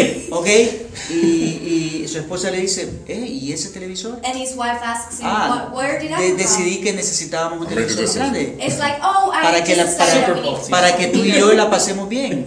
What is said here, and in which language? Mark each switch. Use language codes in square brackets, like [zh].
[es] okay y su esposa le dice ¿y ese televisor? [en] And his wife asks him where did I come from? [es] Decidí que necesitábamos un televisor grande [en] it's like oh I [es] para que para que tú y yo la pasemos bien